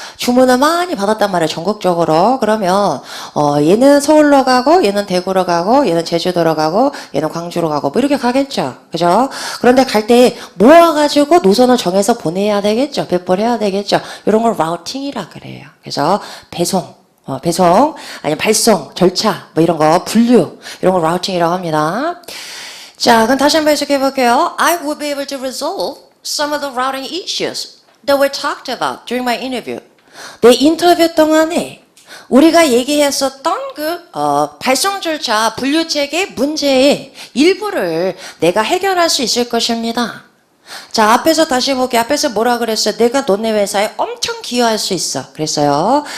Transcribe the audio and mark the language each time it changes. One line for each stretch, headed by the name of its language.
Korean: 주문을 많이 받았단 말이에요. 전국적으로. 그러면 얘는 서울로 가고 얘는 대구로 가고 얘는 제주도로 가고 얘는 광주로 가고 뭐 이렇게 가겠죠. 그죠? 그런데 갈 때 모아가지고 노선을 정해서 보내야 되겠죠. 배포를 해야 되겠죠. 이런 걸 라우팅이라 그래요. 그래서 배송 아니 발송, 절차 뭐 이런 거 분류 이런 걸 라우팅이라고 합니다. 자, 그럼 다시 한번 해석해 볼게요.
English: I will be able to resolve some of the routing issues. that we talked about during my interview.
Korean: 내 인터뷰 동안에 우리가 얘기했었던 발송 절차 분류체계 문제의 일부를 내가 해결할 수 있을 것입니다. 자, 앞에서 다시 볼게요. 앞에서 뭐라 그랬어요? 내가 너네 회사에 엄청 기여할 수 있어. 그랬어요.